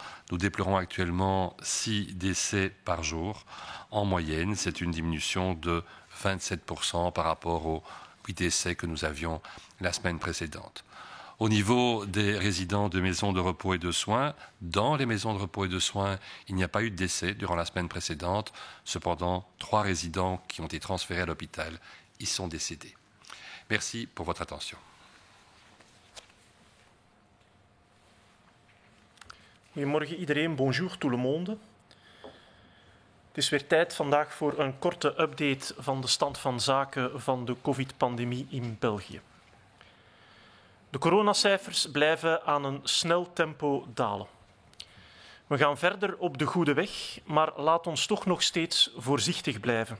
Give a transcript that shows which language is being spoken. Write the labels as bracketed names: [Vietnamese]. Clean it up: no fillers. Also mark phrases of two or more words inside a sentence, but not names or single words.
[French] Nous déplorons actuellement 6 décès par jour en moyenne, c'est une diminution de 27% par rapport aux 8 décès que nous avions la semaine précédente. Au niveau des résidents de maisons de repos et de soins, dans les maisons de repos et de soins, il n'y a pas eu de décès durant la semaine précédente. Cependant, 3 résidents qui ont été transférés à l'hôpital y sont décédés. Merci pour votre attention. [Dutch] Goedemorgen iedereen, [French] bonjour tout le monde. [Dutch] Het is weer tijd vandaag voor een korte update van de stand van zaken van de COVID-pandemie in België. De coronacijfers blijven aan een snel tempo dalen. We gaan verder op de goede weg, maar laat ons toch nog steeds voorzichtig blijven.